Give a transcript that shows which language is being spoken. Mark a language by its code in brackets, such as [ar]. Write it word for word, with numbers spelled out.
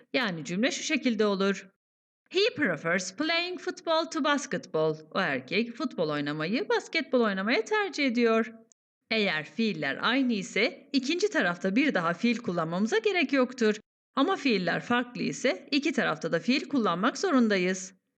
[tr] Yani cümle şu şekilde olur. [en] He prefers playing football to basketball. [tr] O erkek futbol oynamayı basketbol oynamaya tercih ediyor. Eğer fiiller aynı ise ikinci tarafta bir daha fiil kullanmamıza gerek yoktur. Ama fiiller farklı ise iki tarafta da fiil kullanmak zorundayız.